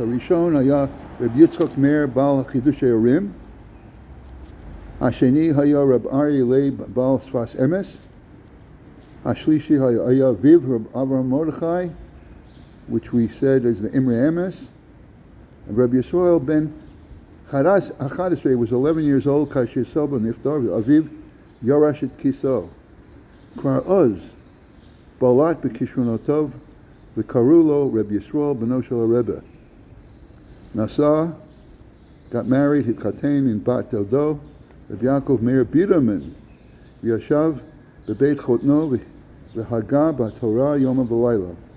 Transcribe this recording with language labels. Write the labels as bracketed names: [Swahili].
[Hebrew] הראשון היה רב יצחק מאיר בעל חידושי הורים. השני היה רב אריה לייב בעל שפת אמס. השלישי היה אביו רב אברהם מרדכי, [English] which we said is the Imre Emes. And Rabbi Yisrael ben Achadesrei was 11 years old [Hebrew] כאשר סבא נפטר ואביו ירש את כיסאו. כבר אז בלט בכישרונותיו וקראו לו רב ישרול בנו של הרבה. נשא, [English] got married, [Hebrew] התחתן עם בת דודו, רב יעקב מאיר בירמן, וישב בבית חותנו והגה בתורה יום ולילה.